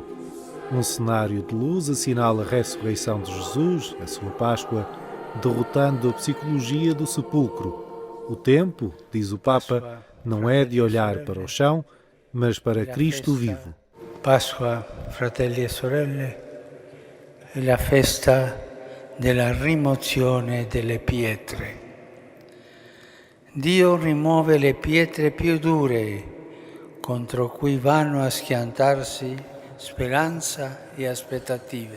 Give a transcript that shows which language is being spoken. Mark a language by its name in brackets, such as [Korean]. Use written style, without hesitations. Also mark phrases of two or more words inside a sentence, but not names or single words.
[Portuguese] Um cenário de luz assinala a ressurreição de Jesus, a sua Páscoa, derrotando a psicologia do sepulcro. O tempo, diz o Papa, não é de olhar para o chão, mas para Cristo vivo. [Italian] Pasqua, fratelli e sorelle, è la festa della rimozione delle pietre. Dio rimuove le pietre più dure contro cui vanno a schiantarsi speranza e aspettative.